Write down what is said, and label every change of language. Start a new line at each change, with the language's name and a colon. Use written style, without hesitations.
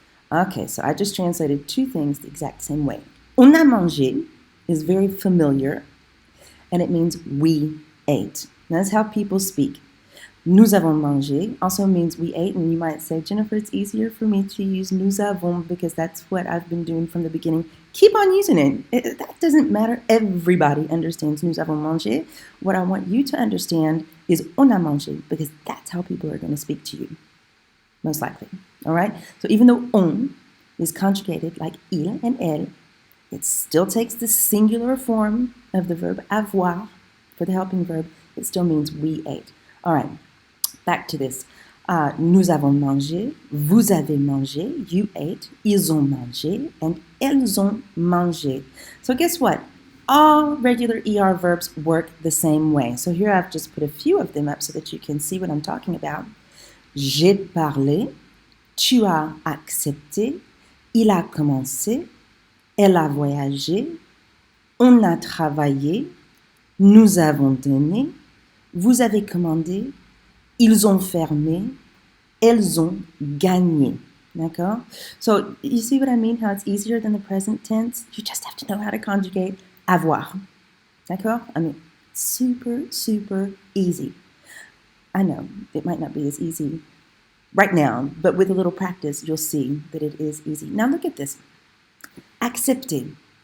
English: Okay, so I just translated two things the exact same way.
French: On a mangé
English: is very familiar, and it means we ate. That's how people speak.
French: Nous avons mangé
English: also means we ate, and you might say, Jennifer, it's easier for me to use nous avons because that's what I've been doing from the beginning. Keep on using it. That doesn't matter. Everybody understands
French: nous avons mangé.
English: What I want you to understand is
French: on a mangé
English: because that's how people are going to speak to you, most likely. All right? So even though on is conjugated like il and elle, it still takes the singular form of the verb avoir for the helping verb. It still means we ate. All right. Back to this.
French: Nous avons mangé, vous avez mangé,
English: you ate,
French: ils ont mangé, and elles ont mangé.
English: So guess what? All regular ER verbs work the same way. So here I've just put a few of them up so that you can see what I'm talking about.
French: J'ai parlé, tu as accepté, il a commencé, elle a voyagé, on a travaillé, nous avons donné, vous avez commandé, ils ont fermé, elles ont gagné. D'accord?
English: So you see what I mean? How it's easier than the present tense? You just have to know how to conjugate avoir.
French: D'accord?
English: I mean, super, super easy. I know it might not be as easy right now, but with a little practice, you'll see that it is easy. Now look at this. Accepter.